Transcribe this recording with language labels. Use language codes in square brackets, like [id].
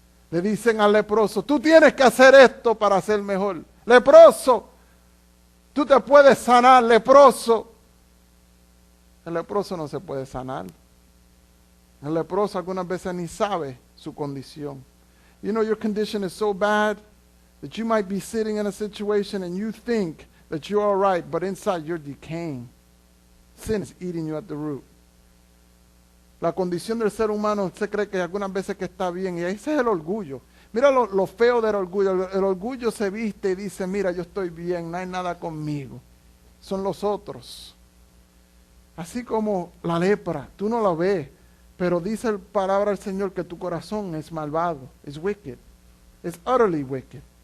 [es] Le dicen al leproso, tú tienes que hacer esto para ser mejor. Leproso, tú te puedes sanar, leproso. El leproso no se puede sanar. El leproso algunas veces ni sabe su condición. [en] You know, your condition is so bad that you might be sitting in a situation and you think that you're all right, but inside you're decaying. Sin is eating you at the root. [es] La condición del ser humano se cree que algunas veces que está bien, y ese es el orgullo. Mira lo feo del orgullo. El orgullo se viste y dice, mira, yo estoy bien, no hay nada conmigo. Son los otros. Así como la lepra, tú no la ves, pero dice la palabra del Señor que tu corazón es malvado, es wicked, es [en] utterly wicked.